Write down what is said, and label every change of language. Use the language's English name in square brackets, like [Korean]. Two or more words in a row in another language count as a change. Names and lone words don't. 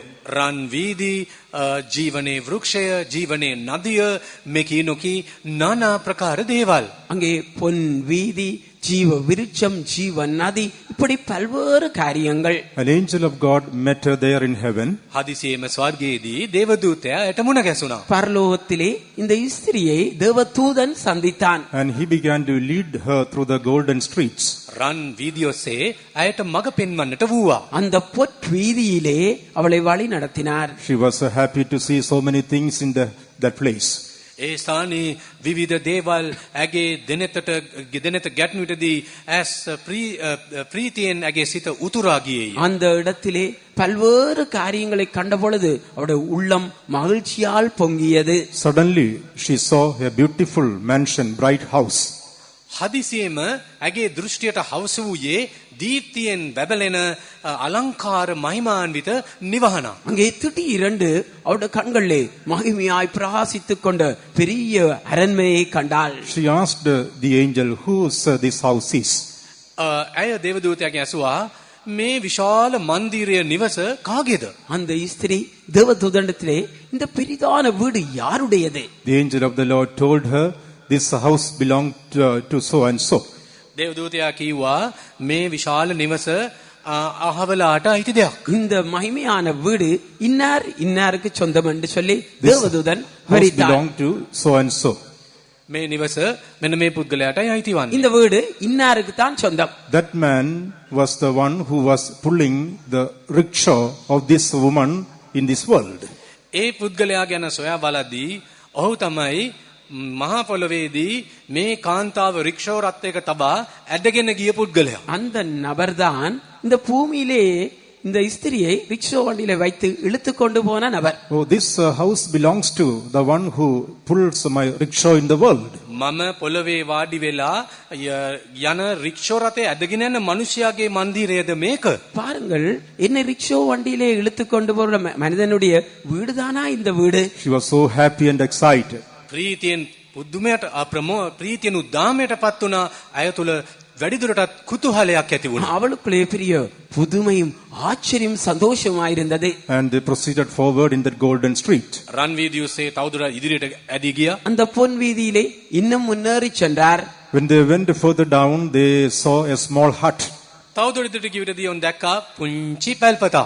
[Sinhala] රන් වීදි ජීවනයේ වෘක්ෂය ජීවනයේ නදිය මෙකී නොකී নানা ප්‍රකාර දේවල්. [Tamil] அங்கே பொன் வீதி ஜீவ விருட்சம் ஜீவ நதி இப்படி பல்வேறு காரியங்கள். [English] An angel of God met her there in heaven. [Sinhala] හදිසියේම ස්වර්ගයේදී දේවදූතයා එට මුණ ගැසුණා. [Tamil] பரலோகத்திலே இந்த ஸ்திரியை தேவதூதன் சந்தித்தான். [English] And he began to lead her through the golden streets. [Sinhala] රන් වීදි ඔස්සේ ඇයට මඟ පෙන්වන්නට වූවා. [Tamil] அந்த பொற் வீதியிலே அவளை வழி நடத்தினார். [English] She was so happy to see so many things in that place. [Sinhala] ඒ ස්ථානයේ විවිධ දේවල් ඇගේ දෙනත ගැටුණු විටදී ඇස් ප්‍රීතියෙන් ඇගේ සිත උතුරා ගියේය. [Tamil] அந்த இடத்திலே பல்வேறு காரியங்களை கண்ட பொழுது அவருடைய உள்ளம் மகிழ்ச்சியால் பொங்கியது. [English] Suddenly she saw a beautiful mansion, bright house. [Sinhala] හදිසියේම ඇගේ දෘෂ්ටියට හවුස් වූයේ දීප්තියෙන් බැබලෙන අලංකාර මහිමාන්විත නිවහනක්. [Tamil] அங்கே திடீரென்று அவருடைய கண்களிலே மகிமையாய் பிரகாசித்துக் கொண்ட பெரிய அரண்மனையை கண்டாள். [English] She asked the angel, whose this house is? [Sinhala] ඇය දේවදූතයාගෙන් ඇසුවා මේ විශාල මන්දිරය නිවස කාගේද? [Tamil] அந்த ஸ்திரீ தேவதூதனிடத்திலே இந்த பெரிதான வீடு யாருடையது? [English] The angel of the Lord told her, this house belonged to so and so. [Sinhala] දේවදූතයා කිව්වා මේ විශාල නිවස අහවලාට අයිති දෙයක්. [Tamil] இந்த மகிமையான வீடு இன்னார் இன்னாருக்கு சொந்தம் என்று சொல்லி தேவதூதன் House வரித்தார். [English] belonged to so and so. [Sinhala] මේ නිවස මෙන්න මේ පුද්ගලයාටයි අයිති වන්නේ. [Tamil] இந்த வீடு இன்னாருக்கு தான் சொந்தம். [English] That man was the one who was pulling the rickshaw of this woman in this world. [Sinhala] ඒ පුද්ගලයා ගැන සොයා බලද්දී ඔහු තමයි මහා පොළොවේදී මේ කාන්තාව රික්ෂෝ රථයක තබා ඇදගෙන ගිය පුද්ගලයා. [Tamil] அந்த நபர்தான் இந்த பூமியிலே இந்த ஸ்திரியை ரிக்ஷா வண்டியில வைத்து இழுத்து கொண்டு போன நபர். [English] Oh, this house belongs to the one who pulls my rickshaw in the world. [Sinhala] මම පොළොවේ වාඩි වෙලා යන රික්ෂෝ රථය ඇදගෙන යන මිනිසයාගේ මන්දිරයද මේක? [Tamil] பாருங்கள், என்ன ரிக்ஷா வண்டியிலே இழுத்து கொண்டு போற மனிதனுடைய வீடுதானா இந்த வீடு? [English] She was so happy and excited. [Sinhala] ප්‍රීතියෙන් පුදුමයට ප්‍රීතියෙන් උද්දාමයටපත් වුණා. ඇය තුල වැඩිදුරටත් කුතුහලයක් ඇති වුණා. [Tamil] அவளுக்குள்ளே பெரிய புதுமையும் ஆச்சரியம் சந்தோஷமாயிருந்தது. [English] And they proceeded forward in that golden street. [Sinhala] රන් වීදිය ඔස්සේ තවදුරටත් ඉදිරියට ඇදී ගියා. [Tamil] அந்த பொன் வீதியிலே இன்னும் முன்னேறி சென்றார். [English] When they went further down, they saw a small hut. [Sinhala] තවදුරටත් ඉදිරියට ගිය විටදී ඔවුන් දැක්කා පුංචි පැල්පතක්.